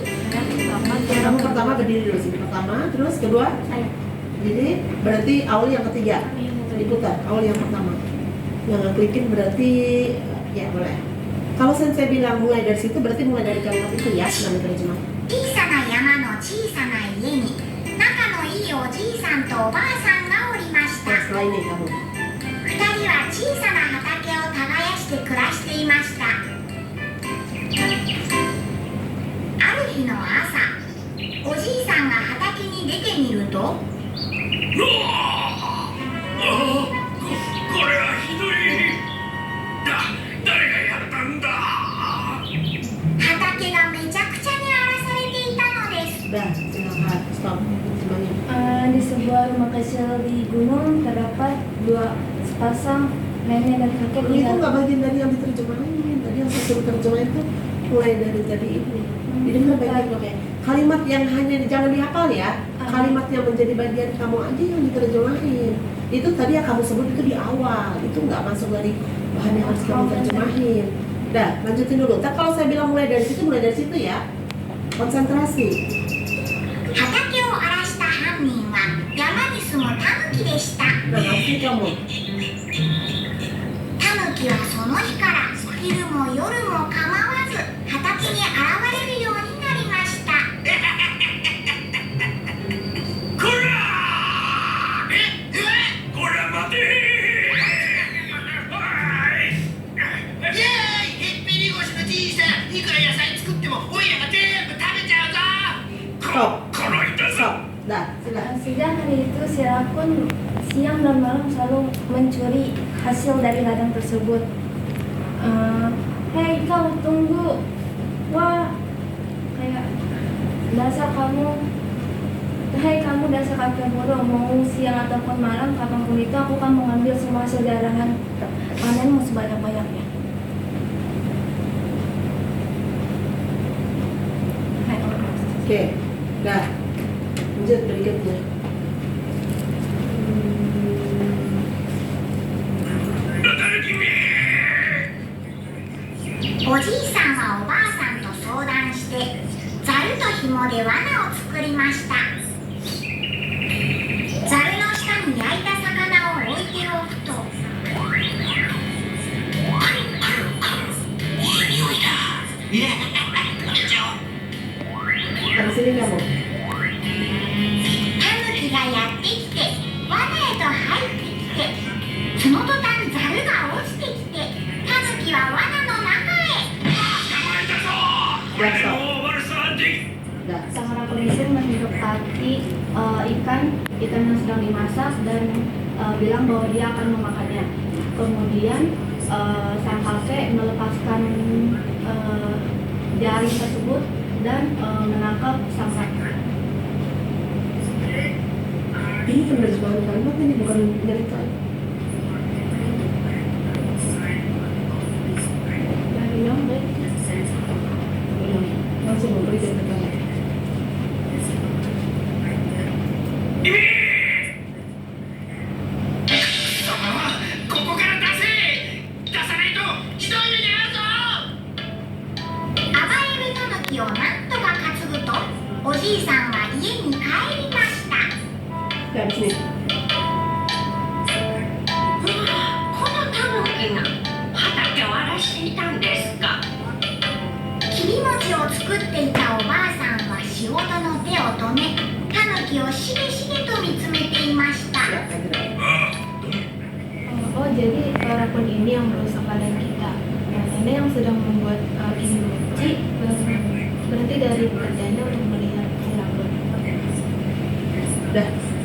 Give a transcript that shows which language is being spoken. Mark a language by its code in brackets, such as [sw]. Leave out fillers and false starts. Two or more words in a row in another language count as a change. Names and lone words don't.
[id] Kamu pertama berdiri dulu sini. Pertama, terus kedua. Jadi berarti awal yang ketiga. Diputar awal yang pertama. Yang ngeklikin berarti ya boleh. Kalau sensei bilang mulai dari situ, berarti mulai dari kalimat itu ya, namanya terjemah. [ja] 小さな山の小さな家に仲のいいおじいさんとおばあさんがおりまし [id] Nah, [ja] た。 [id] setelah ini kamu. [ja] 二人は小さな畑を耕して暮らしていました。ある日の朝、おじいさんが畑に出てみると、これはひどい。誰がやったんだ。畑がめちゃくちゃに荒らされていたのです。 [id] Udah, silakan. Stop. Terjemahnya. Di sebuah rumah kecil di gunung terdapat dua sepasang nenek dan kakek Itu tinggal. nggak bagian dari yang diterjemahin. Tadi yang saya suruh terjemah itu mulai dari tadi ini. Jadi nggak bagian oke. Kalimat yang hanya jangan dihafal ya. Kalimat yang menjadi bagian kamu aja yang diterjemahin. Itu tadi yang kamu sebut itu di awal. Itu nggak masuk dari bahan yang harus kamu terjemahin. Dah, lanjutin dulu. Tapi kalau saya bilang mulai dari situ ya. Konsentrasi. [ja] 畑を荒らした犯人は山に住むタヌキでした。 [id] Nah, ngerti kamu. [ja] タヌキはその日から昼も夜も構わず畑に現れるようになりました。こらこら待て。イエーイ！へっぴり腰のじいさん、いくら野菜作ってもおいらが全部食べちゃうぞ。 [id] Stop. [ja] この痛さ。 [id] Stop. Dah, silakan. Sejak hari itu si Rakun siang dan malam selalu mencuri hasil dari ladang tersebut. Hei kau tunggu, wah kayak dasar kamu, hei kamu dasar kakek bodoh, mau siang ataupun malam kapanpun itu aku akan mengambil semua hasil jarahan panenmu sebanyak-banyaknya. Hai, Oke. Dah. Lanjut berikutnya. [ja] 誰君。おじいさんはおばあさんと相談してザルと紐で罠を作りました。ザルの下に焼いた魚を置いておくと、いい匂いだ。いや、食べちゃおう。 [id] Dari sini kamu. [ja] タヌキがやってきて罠へと入ってきて、その途端ザルが落ちてきて、タヌキは罠の中へ。捕まえたぞ。これでもう悪さはでき。 [id] Dah. Sang rakun itu mendekati ikan yang sedang dimasak dan bilang bahwa dia akan memakannya. Kemudian sang kakek melepaskan jaring tersebut dan menangkap sang rakun. Ini penerjemahan kalimat ini bukan cerita. Dari yang baik. Langsung memberi dan berkata. [ja] ここから出せ！出さないとひどい目に遭うぞ！暴れるタヌキをなんとか担ぐと、おじいさんは家に帰りました。 [id] Dari sini. [ja] このタヌキが畑を荒らしていたんですか。切り餅を作っていたおばあさんは仕事の手を止め、タヌキをしげしげと見つめていました。 [id] Ya, Andra. Oh, jadi rakun ini yang merusak badan kita. Nah, ini yang sedang membuat kimchi berhenti dari pekerjaannya untuk melihat si rakun. Dah.